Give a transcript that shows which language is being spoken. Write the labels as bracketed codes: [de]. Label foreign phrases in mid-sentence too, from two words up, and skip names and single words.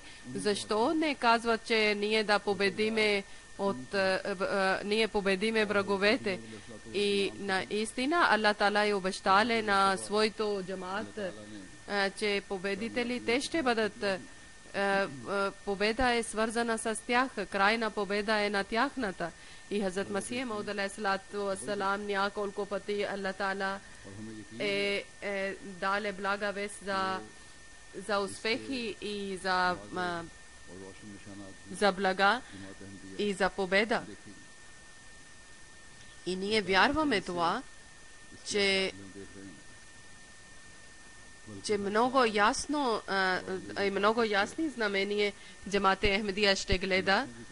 [bg] Защо не казват, че ние да победиме ние победиме враговете? И наистина Аллах Таала е обещале на своето джамаат, че победителите ще бъдат. Победа е свързана с тях, крайна победа е на тяхната. И Хазрат Масих Мауд [ar] عليه الصلاة والسلام [bg] няколко пъти Аллах Таала е дале блага вест за успехи и за блага и за победа. И ние вярваме това, че много ясно и много ясни знамения Джамаат Ахмадия ще гледа.